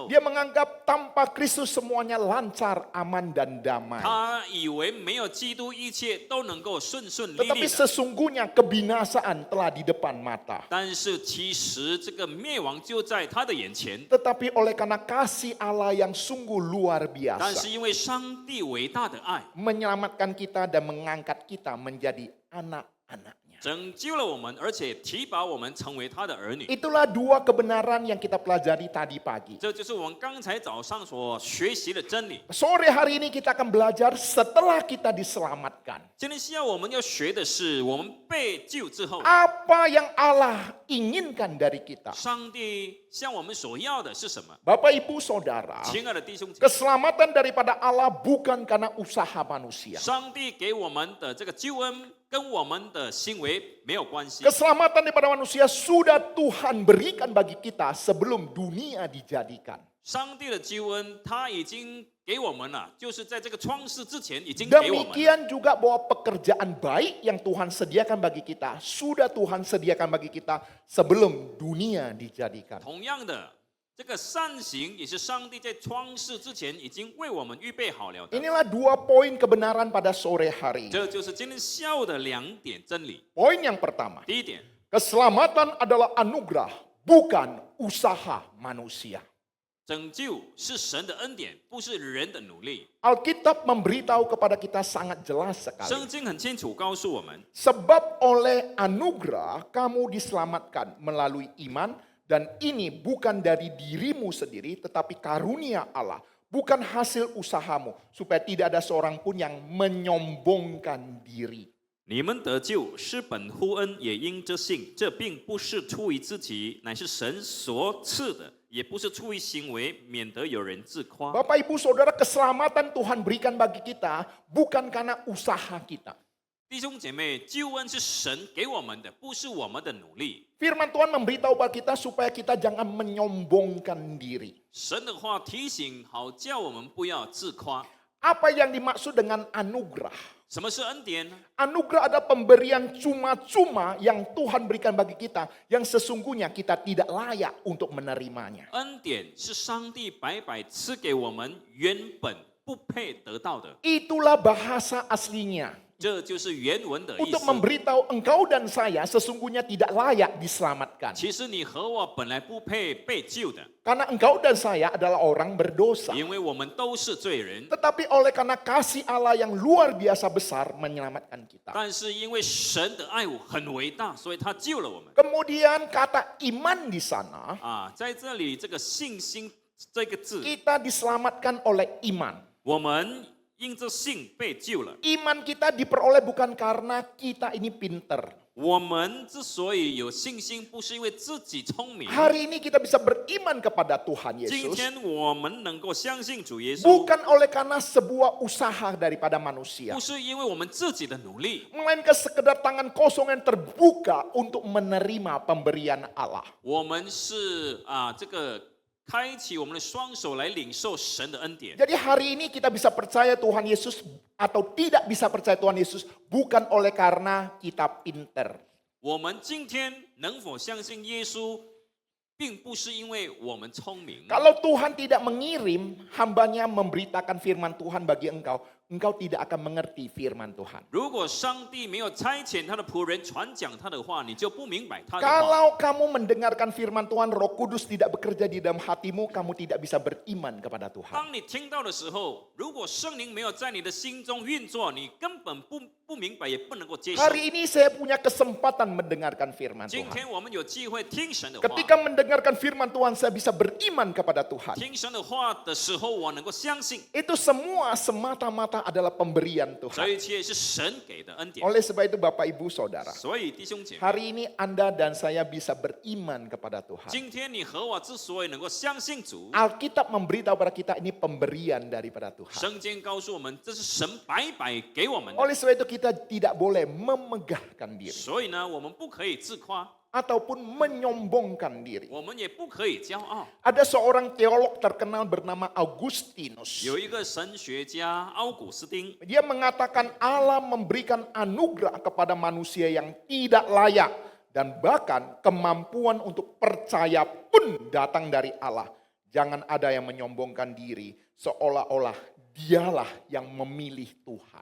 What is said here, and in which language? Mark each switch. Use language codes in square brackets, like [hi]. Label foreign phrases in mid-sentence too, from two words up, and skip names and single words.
[id] Dia menganggap tanpa Kristus semuanya lancar, aman dan damai. [zh] 他以为没有基督，一切都能够顺顺利 [id] Tetapi [zh] 利的。 [id] sesungguhnya kebinasaan telah di depan mata. [zh] 但是其实这个灭亡就在他的眼前。 [id] Tetapi oleh karena kasih Allah yang sungguh luar [zh] 但是 [id] biasa, [zh] 因为上帝伟大的爱， [id] menyelamatkan kita dan mengangkat kita menjadi anak-anaknya. [zh] 拯救了我们，而且提拔我们成为他的儿女。 [id] Itulah dua kebenaran yang kita pelajari tadi pagi. [zh] 这就是我们刚才早上所学习的真理。 [id] Sore hari ini kita akan belajar setelah kita diselamatkan. [zh] 今天下午我们要学的是，我们被救之后， [id] Apa yang Allah inginkan dari kita? [zh] 上帝向我们所要的是什么？ [id] Bapak Ibu Saudara, [zh] 亲爱的弟兄姐妹， [id] keselamatan daripada Allah bukan karena usaha manusia. [zh] 上帝给我们的这个救恩跟我们的行为没有关系。 [id] Keselamatan daripada manusia sudah Tuhan berikan bagi kita sebelum dunia dijadikan. [zh] 上帝的救恩他已经给我们了，就是在这个创世之前已经给我们了。 [id] Demikian juga bahwa pekerjaan baik yang Tuhan sediakan bagi kita sudah Tuhan sediakan bagi kita sebelum dunia dijadikan. [zh] 同样的，这个善行也是上帝在创世之前已经为我们预备好了的。 [id] Inilah dua poin kebenaran pada sore hari. [zh] 这就是今天下午的2点真理。 [id] Poin yang pertama, [zh] 第一点， [id] keselamatan adalah anugerah, bukan usaha manusia. [zh] 拯救是神的恩典，不是人的努力。 [id] Alkitab memberitahu kepada kita sangat jelas [zh] 圣 [id] sekali. [zh] 经很清楚告诉我们， [id] Sebab oleh anugerah kamu diselamatkan melalui iman, dan ini bukan dari dirimu sendiri tetapi karunia Allah, bukan hasil usahamu, supaya tidak ada seorang pun yang menyombongkan diri. [zh] 你们得救是本乎恩，也因着信。这并不是出于自己，乃是神所赐的，也不是出于行为，免得有人自夸。 [id] Bapak Ibu Saudara, keselamatan Tuhan berikan bagi kita bukan karena usaha kita. [zh] 弟兄姐妹，救恩是神给我们的，不是我们的努力。 [id] Firman Tuhan memberitahu bagi kita supaya kita jangan menyombongkan diri. [zh] 神的话提醒，好叫我们不要自夸。 [id] Apa yang dimaksud dengan anugerah? [zh] 什么是恩典呢？ [id] Anugerah adalah pemberian cuma-cuma yang Tuhan berikan bagi kita, yang sesungguhnya kita tidak layak untuk menerimanya. [zh] 恩典是上帝白白赐给我们，原本不配得到的。 [id] Itulah bahasa aslinya. [zh] 这就是原文的意 [id] Untuk [zh] 思。 [id] memberitahu engkau dan saya sesungguhnya tidak layak diselamatkan. [zh] 其实你和我本来不配被救的， [id] Karena engkau dan saya adalah orang berdosa. [zh] 因为我们都是罪人。 [id] Tetapi oleh karena kasih Allah yang luar biasa besar menyelamatkan kita. [zh] 但是因为神的爱我很伟大，所以他救了我们。 [id] Kemudian kata iman di sana, [zh] 啊，在这里这个信心这个字， [id] kita diselamatkan oleh iman. [zh] 我们因着信被救了。 [id] Iman kita diperoleh bukan karena kita ini pinter. [zh] 我们之所以有信心，不是因为自己聪明。 [id] Hari ini kita bisa beriman kepada Tuhan [zh] 今 [id] Yesus [zh] 天我们能够相信主耶稣， [id] bukan oleh karena sebuah usaha daripada manusia, [zh] 不是因为我们自己的努力， [id] melainkan sekedar tangan kosong yang terbuka untuk menerima pemberian Allah. [zh] 我们是这个开启我们的双手来领受神的恩典。 [id] Jadi hari ini kita bisa percaya Tuhan Yesus atau tidak bisa percaya Tuhan Yesus bukan oleh karena kita pinter. [zh] 我们今天能否相信耶稣，并不是因为我们聪明。 [id] Kalau Tuhan tidak mengirim hambanya memberitakan firman Tuhan bagi engkau, engkau tidak akan mengerti firman Tuhan. [zh] 如果上帝没有差遣他的仆人传讲他的话，你就不明白他的话。 [id] Kalau kamu mendengarkan firman Tuhan, Roh Kudus tidak bekerja di dalam hatimu, kamu tidak bisa beriman kepada Tuhan. [zh] 当你听到的时候，如果圣灵没有在你的心中运作，你根本不明白，也不能够接受。 [id] Hari ini saya punya kesempatan mendengarkan firman [zh] 今 [id] Tuhan. [zh] 天我们有机会听神的话， [id] Ketika mendengarkan firman Tuhan, saya bisa beriman kepada Tuhan. [zh] 听神的话的时候，我能够相信， [id] Itu semua semata-mata adalah pemberian [zh] 这 [id] Tuhan. [zh] 一切是神给的恩典。 [id] Oleh sebab itu Bapak Ibu Saudara, [zh] 所以弟兄姐妹， [id] hari ini Anda dan saya bisa beriman kepada Tuhan. [zh] 今天你和我之所以能够相信主， [id] Alkitab memberitahu kepada kita ini pemberian daripada Tuhan. [zh] 圣经告诉我们，这是神白白给我们的。 [id] Oleh sebab itu kita tidak boleh memegahkan diri [zh] 所以呢，我们不可以自夸， [id] ataupun menyombongkan diri. [zh] 我们也不可以骄傲。 [id] Ada seorang teolog terkenal bernama Augustinus. [zh] 有一个神学家奥古斯丁， [id] Dia mengatakan Allah memberikan anugerah kepada manusia yang tidak layak dan bahkan kemampuan untuk percaya pun datang dari Allah. Jangan ada yang menyombongkan diri seolah-olah dialah yang memilih Tuhan.